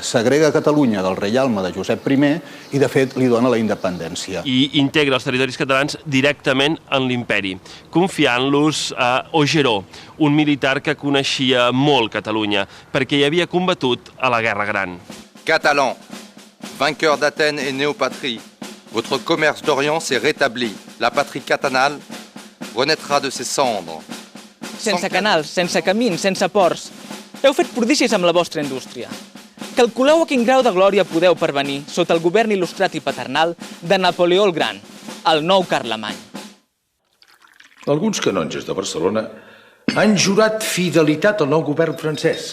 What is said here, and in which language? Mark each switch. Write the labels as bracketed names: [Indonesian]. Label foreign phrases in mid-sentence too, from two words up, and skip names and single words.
[Catalan] S'agrega Catalunya del reialme de Josep I i, de fet, li dona la independència. I integra els territoris catalans directament en l'imperi, confiant-los a Augereau, un militar que coneixia molt Catalunya, perquè hi havia combatut a la Guerra Gran. Catalans, [French] vainqueurs d'Athènes et néopatrie, votre commerce d'Orient s'est rétabli. La patrie catalane renaîtra de ses cendres. [Catalan] Sense canals, sense camins, sense ports. Heu fet prodígies amb la vostra indústria. Calculeu a quin grau de glòria podeu pervenir sota el govern il·lustrat i paternal de Napoleó el Gran, el nou Carlemany. Alguns canonges de Barcelona han jurat fidelitat al nou govern francès.